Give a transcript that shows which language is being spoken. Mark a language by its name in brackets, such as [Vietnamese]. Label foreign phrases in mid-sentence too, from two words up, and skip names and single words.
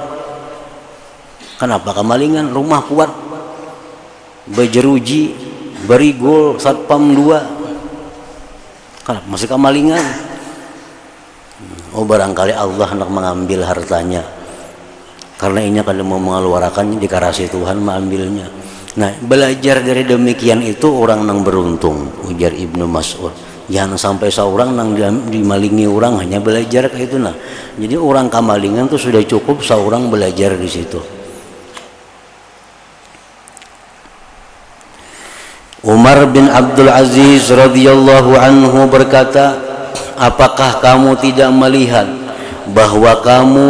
[Indonesian] Kenapa kemalingan? Rumah kuat. Berjeruji, berigol, satpam 2. Kenapa masih kemalingan? Oh, barangkali Allah hendak mengambil hartanya. [Banjar] Karena inya kada mau mengeluarkannya, dikarasi Tuhan mengambilnya. [Indonesian] Nah, belajar dari demikian itu orang yang beruntung, ujar Ibnu Mas'ud. [Banjar] Jangan sampai seorang nang dimalingi orang hanya belajar kayak itu nah. Jadi orang kamalingan tuh sudah cukup seorang belajar di situ. [Indonesian] Umar bin Abdul Aziz [Arabic] رضي الله عنه [Indonesian] berkata, apakah kamu tidak melihat bahwa kamu